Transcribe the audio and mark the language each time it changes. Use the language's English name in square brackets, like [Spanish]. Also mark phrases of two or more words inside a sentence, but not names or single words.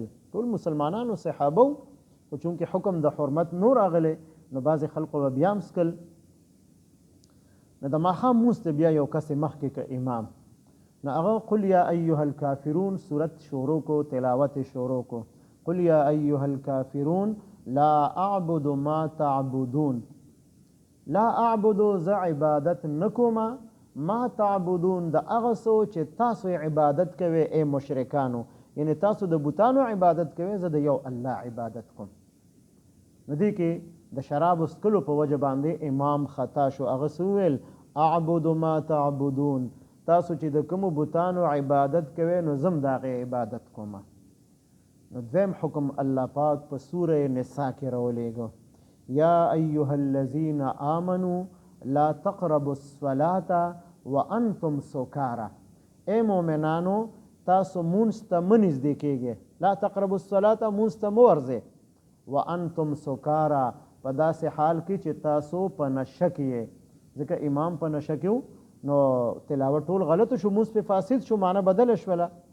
[Pashto] ټول مسلمانانو صحابه و، خو چونکې حکم د حرمت نو راغلی، نو بعضې خلقو به بیا هم څکل. نو د ماښام مونځ ته بیا یو کس مخکې که امام، نو هغه [Arabic] قل یا ایها الکافرون [Pashto] صورت شروع کو، تلاوت شروع کو. [Arabic] قل یا ایها الکافرون لا اعبد ما تعبدون، لا اعبدو [Pashto] زه عبادت نکوما، [Arabic] ما تعبدون [Pashto] د هغه څه چې تاسو عبادت کوئ ای مشرکانو، یعنی تاسو د بوتانو عبادت کوئ، زه د یو الله عبادت کوم. نو دې کې د شرابو څکلو په وجه باندې امام خطا شو. هغه څه وویل [Arabic] اعبد ما تعبدون، [Pashto] تاسو چې د کومو بوتانو عبادت کوئ نو زم د هغې عبادت کوم. نو دویم حکم الله پاک په سوره نساء کې راولېږه، [Arabic] یا ایها الذین آمنوا لا تقربوا الصلاة وانتم سکارا، [Pashto] اے مؤمنانو تاسو مونځ ته مه نږدې کېږئ. [Arabic] لا تقربوا الصلاة [Pashto] مونځ ته مه ورځئ، [Arabic] وانتم سکارا [Pashto] په داسې حال کې چې تاسو په نشه کې یې. ځکه امام په نشه کې و، نو تلاوت ټول غلط شو، مونځ پې فاسد شو، معنی بدله شوله.